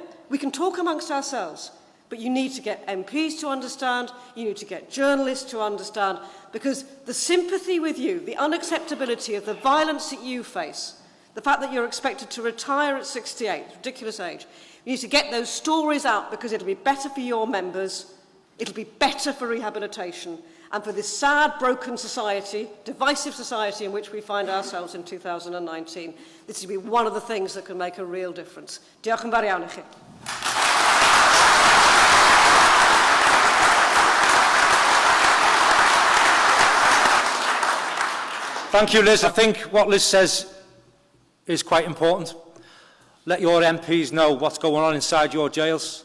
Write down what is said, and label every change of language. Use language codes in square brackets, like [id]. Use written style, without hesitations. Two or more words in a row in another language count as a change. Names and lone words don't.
[en] We can talk amongst ourselves, but you need to get MPs to understand, you need to get journalists to understand, because the sympathy with you, the unacceptability of the violence that you face, the fact that you're expected to retire at 68, ridiculous age, you need to get those stories out because it'll be better for your members, it'll be better for rehabilitation, and for this sad, broken society, divisive society in which we find ourselves in 2019, this will be one of the things that can make a real difference. [cy] Diolch yn fawr iawn i chi. [en] Thank you, Liz. I think what Liz says is quite important. Let your MPs know what's going on inside your jails.